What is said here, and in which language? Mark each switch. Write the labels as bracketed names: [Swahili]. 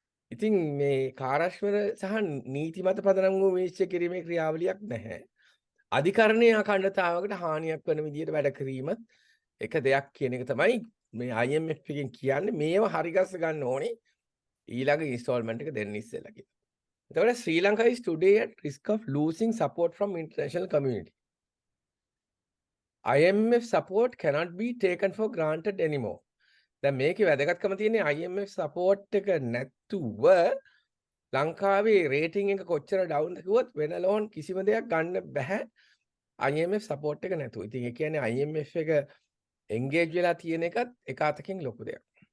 [Sinhala] ඉතින් මේ කාර්යක්ෂම සහ නීතිමත පදනම් වූ විනිශ්චය කිරීමේ ක්‍රියාවලියක් නැහැ. අධිකරණයේ අඛණ්ඩතාවකට හානියක් වන විදිහට වැඩ කිරීම එක දෙයක් කියන එක තමයි මේ IMF එකෙන් කියන්නේ මේව හරිගස්ස ගන්න ඕනේ ඊළඟ ඉන්ස්ටෝල්මන්ට් එක දෙන්න ඉස්සෙල්ලා කියලා. එතකොට [English] Sri Lanka is today at risk of losing support from international community. IMF support cannot be taken for granted anymore. [Sinhala] දැන් මේකේ වැදගත්කම තියෙන්නේ IMF support එක නැතුව ලංකාවේ රේටින් එක කොච්චර ඩවුන් කිව්වොත් වෙන ලෝන් කිසිම දෙයක් ගන්න බෑ IMF support එක නැතුව. ඉතින් ඒ කියන්නේ IMF එක engage වෙලා තියෙන එකත් එක අතකින් ලොකු දෙයක්.